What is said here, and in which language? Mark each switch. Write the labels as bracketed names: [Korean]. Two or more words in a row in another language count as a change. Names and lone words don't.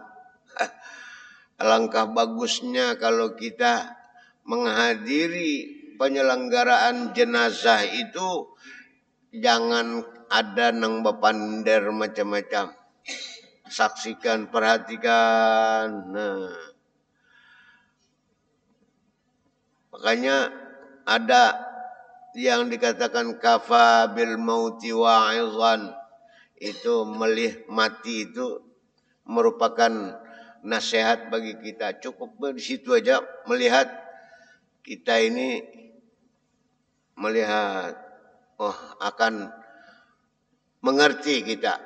[Banjar] Alangkah bagusnya kalau kita menghadiri penyelenggaraan jenazah itu jangan ada nang bapander macam-macam. Saksikan, perhatikan. Nah, makanya ada yang dikatakan [Arabic] كفى بالموت واعظا, [Banjar] itu melih mati itu merupakan nasihat bagi kita. Cukup di situ aja melihat kita ini melihat, oh akan mengerti kita.